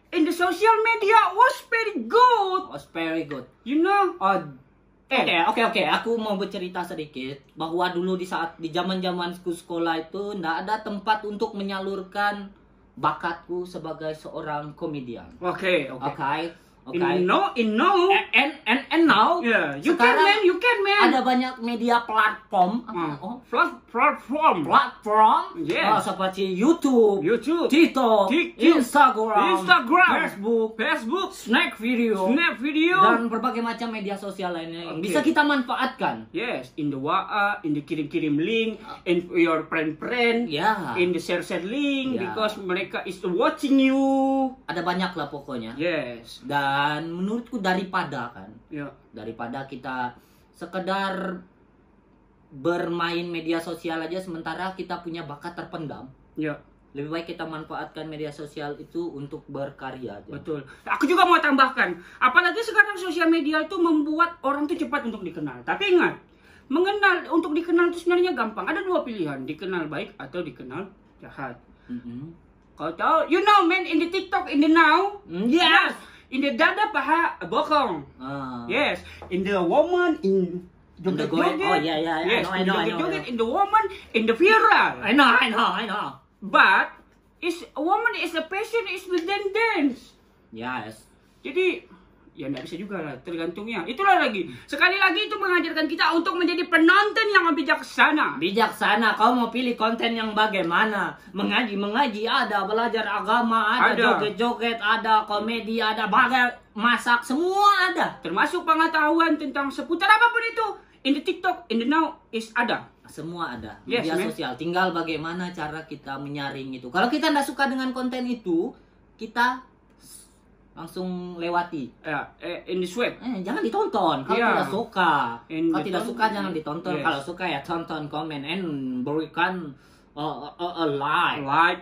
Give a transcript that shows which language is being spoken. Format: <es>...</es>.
<en>In the social media was very good. You know?</en> <id>Oke. Aku mau bercerita sedikit bahwa dulu di zaman sekolah itu nggak ada tempat untuk menyalurkan bakatku sebagai seorang komedian. Oke.</id> <en>Okay. In now, and now, yeah, you can man.</en> <id>Ada banyak media platform, platform, yes. Seperti YouTube, TikTok, Instagram, Facebook, Snap video, dan berbagai macam media sosial lainnya yang bisa kita manfaatkan.</id> <en>Yes, in the WA, in the kirim link, in your friend, in the share link, because</en> <id>mereka</id> <en>is watching you.</en> <id>Ada banyak lah pokoknya.</id> <en>Yes.</en> <id>Dan menurutku daripada kita sekedar bermain media sosial aja sementara kita punya bakat terpendam. Ya. Lebih baik kita manfaatkan media sosial itu untuk berkarya aja. Betul. Aku juga mau tambahkan, apalagi sekarang sosial media itu membuat orang tuh cepat untuk dikenal. Tapi ingat, untuk dikenal itu sebenarnya gampang. Ada dua pilihan, dikenal baik atau dikenal jahat. Kau tahu,</id> <en>you know man, in the TikTok, in the now, yes. In the</en> <id>dada paha bokong.</id> <en>Yes. In the woman, in</en> <id>joget-joget.</id> <en>Oh yeah. Yes. I know. In the woman, in the viral. I know. But a woman is a passion is the dance. Yes.</en> <id>Jadi ya nggak bisa juga lah, tergantungnya. Itulah lagi. Sekali lagi itu mengajarkan kita untuk menjadi penonton yang bijaksana. Bijaksana. Kau mau pilih konten yang bagaimana? Mengaji ada, belajar agama ada, joget-joget ada, komedi ada, masak semua ada. Termasuk pengetahuan tentang seputar apapun itu.</id> <en>In the TikTok, in the now is</en> <id>ada. Semua ada.</id> <en>Yes,</en> <id>media sosial. Tinggal bagaimana cara kita menyaring itu. Kalau kita nggak suka dengan konten itu, kita langsung lewati.</id> <en>In the web.</en> <id>Jangan ditonton. Kalau tidak suka, jangan ditonton.</id> <en>Yes.</en> <id>Kalau suka ya tonton, komen,</id> <en>and</en> <id>berikan</id> <en>a like</en>